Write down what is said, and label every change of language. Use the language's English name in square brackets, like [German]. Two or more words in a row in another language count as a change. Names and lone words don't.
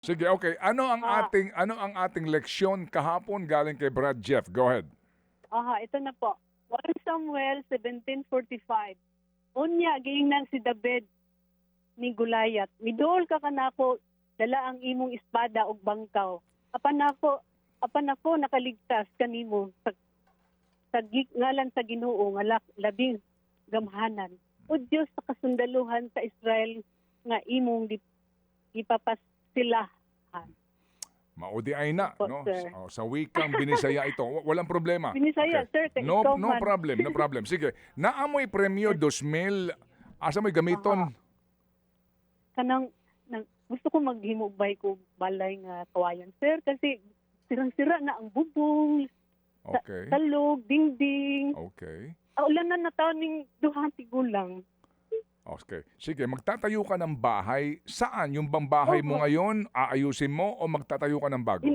[Filipino] Sige, okay. Ah, Ano ang ating leksyon kahapon galing kay Brad Jeff? [English] Go ahead. [Filipino] ito na po. 1 Samuel 17:45. [Cebuano] Unya giingnan si David ni Goliath. Midol ka kanako dala ang imong espada ug bangkaw. Apan ako nakaligtas kanimo sa ngalan sa Ginoo nga labing gamhanan. O Dios sa kasundaluhan sa Israel nga imong ipapasilahan. Maudi ay na, [Filipino] Opo, no? sir. Sa wikang Binisaya ito. Walang problema. [Cebuano] Binisaya, sir, kay [English] No, [Cebuano] ikaw [English] no [Cebuano] man. [English] problem, no problem. [Cebuano] Sige, naamoy premyo 2,000. Asa mo'y gamiton? Kanang gusto ko maghimubay ko balay nga kawayan, sir, [Filipino] kasi sirang-sira na ang bubong, Okay. talog, dingding. Okay. [Cebuano] Ulan na nataon ning duhang tigulang. Okay. [Filipino] Sige, magtatayo ka ng bahay. Saan? Yung bang bahay mo Opo. ngayon, aayusin mo o magtatayo ka ng bago?